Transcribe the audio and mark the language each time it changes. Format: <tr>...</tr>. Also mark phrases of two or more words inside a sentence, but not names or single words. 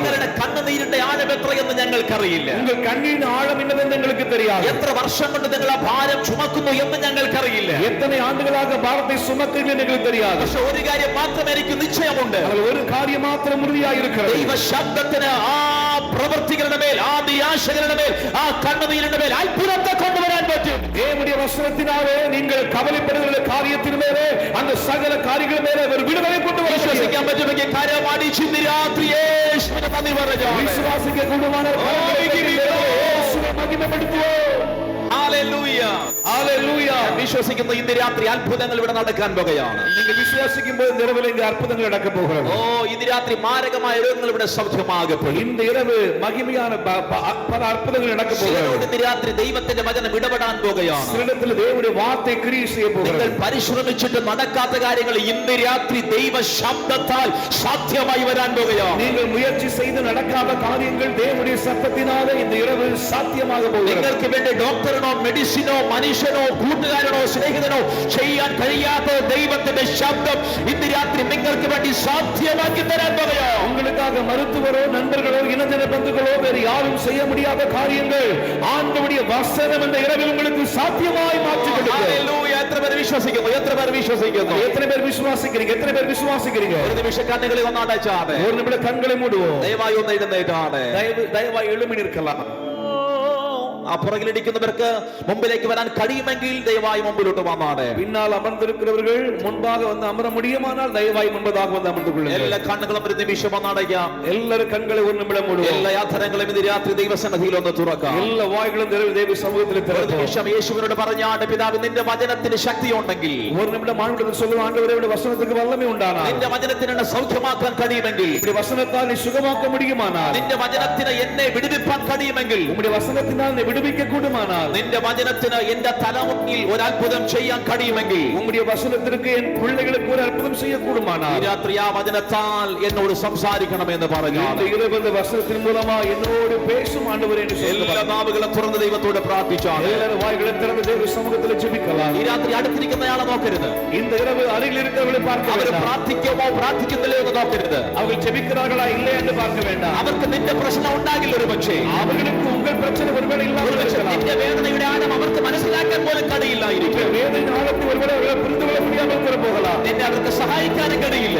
<ml>നിങ്ങളുടെ കണ്ണുനീരിന്റെ ആഴം എത്രയെന്ന് ഞങ്ങൾക്കറിയില്ല.</ml> <ta>உங்கள் கண்ணீரின் ஆழம் என்னவென்று எங்களுக்கு தெரியாது.</ta> <ml>എത്ര വർഷം കൊണ്ട് നിങ്ങൾ ആ ഭാരം ചുമക്കുന്നു എന്ന് ഞങ്ങൾക്കറിയില്ല.</ml> <ta>எத்தனை ஆண்டுகளாக பாரத்தை சுமக்கிறீர்கள் என்று எங்களுக்கு தெரியாது.</ta> <ml>പക്ഷേ ഒരു കാര്യം മാത്രം എനിക്ക് നിശ്ചയമുണ്ട്.</ml> <ta>ஒரு காரியம் மாத்திரம் உறுதியாக இருக்கிறது.</ta> <ml>ദൈവ ശബ്ദത്തിന് ആ പ്രവർത്തികളുടെ മേൽ, ആ നിരാശകളുടെ മേൽ, ആ കണ്ണുനീരിന്റെ മേൽ അത്ഭുതത്തെ കൊണ്ടുവരാൻ പറ്റും.</ml> <ta>தேவனுடைய வசனத்தினாலே நீங்கள் கவலைப்படுகிற காரியத்தின் மேலே அந்த சகல காரியங்கள் மேலே ஒரு விடுதலை கொண்டு வர</ta> <ml>വിശ്വസിക്കാൻ പറ്റുമെങ്കിൽ കാര്യമാണ് ഈ ചിന്തി രാത്രി യേശുവിനെ നന്ദി പറഞ്ഞു.</ml> <ta>விசுவாசிக்க கூடுமான യേശുவை மகிமைப்படுத்துவோம்.</ta> <ml>ഹല്ലേലൂയ. വിശ്വസിക്കുന്ന ഇന്ന് രാത്രി അത്ഭുതങ്ങൾ ഇവിടെ നടക്കാൻ പോകുകയാണ്. നിങ്ങൾ വിശ്വസിക്കുമ്പോൾ നിറവിലെങ്കിൽ അത്ഭുതങ്ങൾ നടക്കാൻ പോകുന്നു. ഇന്ന് രാത്രി മാരകമായ രോഗങ്ങൾ ഇവിടെ സൗഖ്യമാകപ്പെടും.</ml> <ta>இந்த இரவு மகிமையான பல அற்புதங்கள் நடக்க போகிறது.</ta> <ml>ഇന്ന് രാത്രി ദൈവത്തിന്റെ വചനം ഇടപെടാൻ പോകുകയാണ്.</ml> <ta>சிலத்தில் தேவனுடைய வார்த்தை கிரியை செய்ய போகிறது.</ta> <ml>നിങ്ങൾ പരിശ്രമിച്ചിട്ട് നടക്കാത്ത കാര്യങ്ങൾ ഇന്ന് രാത്രി ദൈവ ശബ്ദത്താൽ സാധ്യമായി വരാൻ പോകുകയാണ്.</ml> <ta>நீங்கள் முயற்சி செய்து நடக்காத காரியங்கள் தேவனுடைய சத்தத்தினாலே இந்த இரவு சாத்தியமாக போகிறது.</ta> <ml>നിങ്ങൾക്ക് വേണ്ടി ഡോക്ടറിനോ മെഡിസിനോ മനുഷ്യനോ കൂട്ടുകാരനോ സ്നേഹിതനോ ചെയ്യാൻ കഴിയാത്ത ദൈവത്തിന്റെ ശബ്ദം ഇന്ന് രാത്രി നിങ്ങൾക്ക് വേണ്ടി സാധ്യമാക്കി തരാൻ പോകുകയാണ്.</ml> <ta>உங்களுக்காக மருத்துவரோ நண்பர்களோ இனஜன பந்துகளோ வேறு யாரும் செய்ய முடியாத காரியங்கள் ஆண்டவருடைய வசனம் இந்த இரவில் உங்களுக்கு சாத்தியமாய் மாற்றி கொடுக்கும்.</ta> <ml>ഹല്ലേലൂയ. എത്ര പേർ വിശ്വസിക്കുന്നു? എത്ര പേർ വിശ്വസിക്കുന്നു?</ml> <ta>எத்தனை பேர் விசுவாசிக்கிறீங்க? எத்தனை பேர் விசுவாசிக்கிறீங்க?</ta> <ml>ഒരു നിമിഷം കണ്ണുകളെ ഒന്ന് അടച്ചാണ്.</ml> <ta>ஒரு நிமிடம் கண்களை மூடுவோம்.</ta> <ml>ദയവായി ഒന്ന് എഴുന്നേറ്റാണ്.</ml> <ta>ദയവായി எழும்பி நிற்கலாம்.</ta> <ml>ആ പുറകിലിരിക്കുന്നവർക്ക് മുമ്പിലേക്ക് വരാൻ കഴിയുമെങ്കിൽ ദയവായി മുമ്പിലോട്ട് വന്നാണ്.</ml> <ta>பின்னால் அமர்ந்திருக்கிறவர்கள் முன்பாக வந்து அமர முடியுமானால் தயவாய் முன்பதாக வந்து அமர்ந்து கொள்ளுங்கள்.</ta> <ml>എല്ലാ കണ്ണുകളും ഒരു നിമിഷം ഒന്നടയ്ക്കാം.</ml> <ta>எல்லாரும் கண்களை ஒரு நிமிடம் மூடுவோம்.</ta> <ml>എല്ലാ യാത്രകളും ഇന്ന് രാത്രി ദൈവസന്നിധിയിൽ ഒന്ന് തുറക്കാം. എല്ലാ വായ്കളും ദൈവ സമൂഹത്തിൽ ഒരു തുറക്കാം. നിമിഷം യേശുവിനോട് പറഞ്ഞാണ്, പിതാവ് നിന്റെ വചനത്തിന് ശക്തി ഉണ്ടെങ്കിൽ,</ml> <ta>ஒரு நிமிடம் ஆண்டவருக்கு சொல்லுவோம், ஆண்டவரே உம்முடைய வசனத்துக்கு வல்லமை உண்டானா,</ta> <ml>നിന്റെ വചനത്തിന് എന്നെ സൗഖ്യമാക്കാൻ കഴിയുമെങ്കിൽ,</ml> <ta>உம்முடைய வசனத்தால் நீ சுகமாக்க முடியுமானால்,</ta> <ml>നിന്റെ വചനത്തിന് എന്നെ വിടുവിപ്പാൻ കഴിയുമെങ്കിൽ,</ml> <ta>உம்முடைய வசனத்தினால் நீ விடுவிக்க கூடுமானால்,</ta> <ml>നിന്റെ വചനത്തിന് എന്റെ തലമുന്നിൽ ഒരു അത്ഭുതം ചെയ്യാൻ കഴിയുമെങ്കിൽ,</ml> <ta>உம்முடைய வசனத்திற்கு என் பிள்ளைகளுக்கு ஒரு அற்புதம் செய்ய கூடுமானால்,</ta> <ml>ഈ രാത്രി ആ വചനത്താൽ എന്നോട് സംസാരിക്കണമെന്ന് പറഞ്ഞു.</ml> <ta>இந்த இரவு இந்த வசனத்தின் மூலமா என்னோடு பேசும் ஆண்டவரே என்று</ta> <ml>എല്ലാ</ml> <ta>சொல்லுவார்.</ta> <ml>നാവുകളും തുറന്ന് ദൈവത്തോട് പ്രാർത്ഥിച്ചാണ്.</ml> <ta>எல்லாரும் வாய்களை திறந்து தேவ சமூகத்தில் ஜெபிக்கலாம்.</ta> <ml>ഈ രാത്രി അടുത്തിരിക്കുന്നയാളെ നോക്കരുത്.</ml> <ta>இந்த இரவு அருகில் இருக்கிறவர்களை பார்க்க</ta> <ml>അവർ</ml> <ta>வேண்டாம்.</ta> <ml>പ്രാർത്ഥിക്കുമോ പ്രാർത്ഥിക്കുന്നില്ലയോ എന്ന് നോക്കരുത്.</ml> <ta>அவர்கள் ஜெபிக்கிறார்களா இல்லை என்று பார்க்க வேண்டாம்.</ta> <ml>അവർക്ക് നിന്റെ പ്രശ്നം ഉണ്ടാകില്ല. ഒരു പക്ഷേ</ml> <ta>அவர்களுக்கு உங்கள் பிரச்சனை ஒருவேளை இல்லாமல் இருக்கலாம்.</ta> <ml>നിന്റെ വേദനയുടെ ആഴം അവർക്ക് മനസ്സിലാക്കാൻ പോലും കഴിയില്ലായിരിക്കും.</ml> <ta>வேதனையின் ஆழத்தை ஒருவேளை அவர்கள் புரிந்து கொள்ள முடியாமல் கூட போகலாம்.</ta> <ml>നിന്നെ അവർക്ക് സഹായിക്കാനും കഴിയില്ല.</ml>